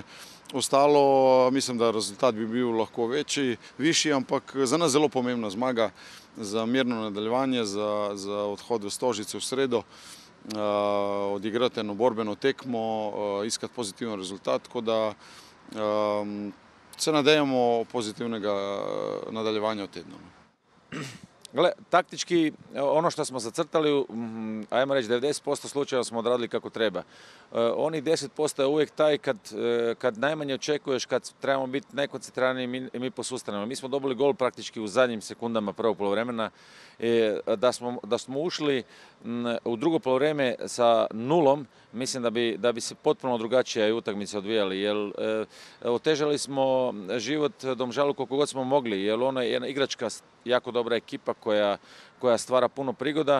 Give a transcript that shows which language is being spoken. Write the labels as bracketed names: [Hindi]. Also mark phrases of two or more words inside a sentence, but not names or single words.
[Slovenian] Ostalo, mislim, da rezultat bi bil lahko višji, ampak za nas zelo pomembna zmaga, za mirno nadaljevanje, za odhod v Stožice v sredo, odigrati eno borbeno tekmo, iskati pozitiven rezultat, tako da se nadejamo pozitivnega nadaljevanja v tednu. [Croatian] Gle, taktički, ono što smo zacrtali, ajmo reći 90% slučajeva smo odradili kako treba. Oni 10% je uvijek taj kad najmanje očekuješ, kad trebamo biti najkoncentriraniji mi posustanemo. Mi smo dobili gol praktički u zadnjim sekundama prvog poluvremena. Da smo ušli u drugo poluvreme sa nulom, mislim da bi se potpuno drugačije utakmice odvijali, jer otežali smo život Domžalu koliko god smo mogli, jer ona je jedna igračka, jako dobra ekipa koja stvara puno prigoda.